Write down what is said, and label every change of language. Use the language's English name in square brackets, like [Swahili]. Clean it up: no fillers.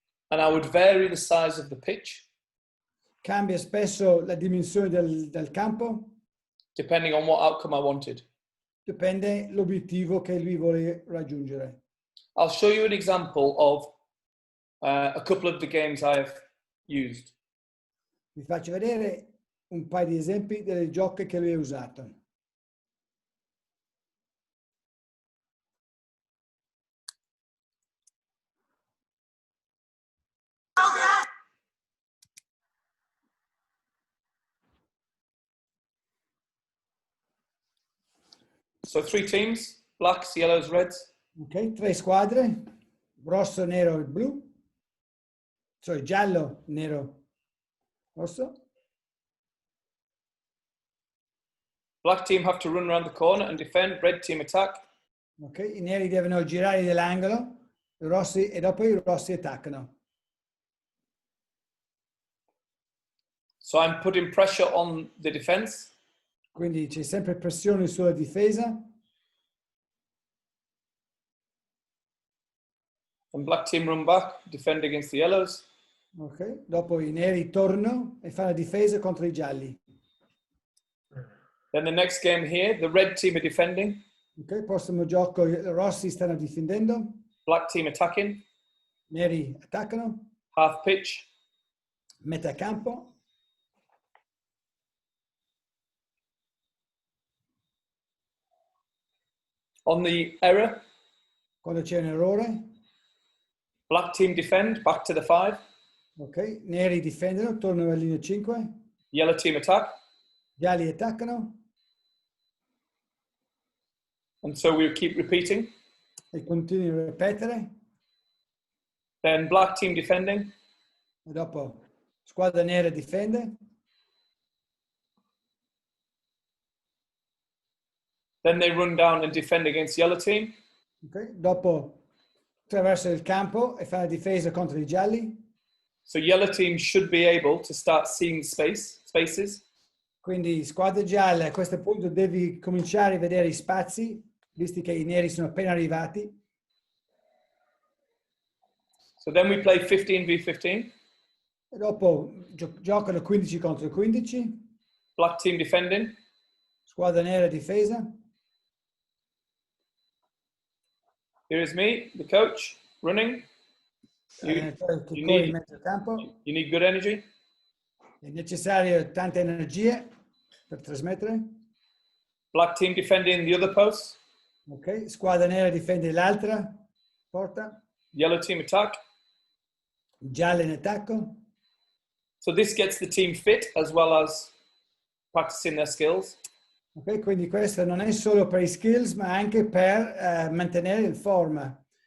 [English] And I would vary the size of the pitch. [Italian] Cambia spesso la dimensione del campo. [English] Depending on what outcome I wanted. [Italian] Dipende l'obiettivo che lui vuole raggiungere. [English] I'll show you an example of a couple of the games I have used. [Italian] Vi faccio vedere un paio di esempi delle gioche che lui ha usato. [English] So 3 teams, blacks, yellows, reds. [Italian] Ok, 3 squadre, rosso, nero e blu. Cioè giallo, nero, rosso. [English] Black team have to run around the corner and defend, red team attack. [Italian] Ok, i neri devono girare nell'angolo, i rossi, e dopo i rossi attaccano. [English] So I'm putting pressure on the defense. [Italian] Quindi c'è sempre pressione sulla difesa. [English] And black team run back, defend against the yellows. [Italian] Ok, dopo i neri tornano e fanno difesa contro i gialli. [English] Then the next game here, the red team are defending. [Italian] Ok, prossimo gioco, i rossi stanno difendendo, [English] Black team attacking. [Italian] neri attaccano, [English] Half pitch. [Italian] metà campo. [English] On the error, [Italian] Quando c'è un errore, [English] black team defend, back to the 5. [Italian] ok, neri difendono, tornano alla linea 5, [English] Yellow team attack. [Italian] gialli attaccano [English] And so we keep repeating. [Italian] e continuano a ripetere. [English] Then black team defending. [Italian] E dopo squadra nera difende, [English] Then they run down and defend against yellow team. [Italian] ok, dopo attraverso il campo e fa la difesa contro i gialli. [English] So yellow team should be able to start seeing spaces. [Italian] Quindi squadra gialla a questo punto devi cominciare a vedere i spazi, visti che i neri sono appena arrivati. [English] So then we play 15v15. [Italian] E dopo giocano 15 contro 15, [English] Black team defending. [Italian] squadra nera difesa. [English] Here is me, the coach, running. [Italian] Allenatore che corre in mezzo al campo. [English] You need good energy. [Italian] È necessario tanta energia per trasmettere. [English] Black team defending the other post. [Italian] Ok, squadra nera difende l'altra porta. [English] Yellow team attack. [Italian] Gialla in attacco. [English] So this gets the team fit as well as practicing their skills. [Italian] Ok, quindi questo non è solo per i skills, ma anche per mantenere in forma.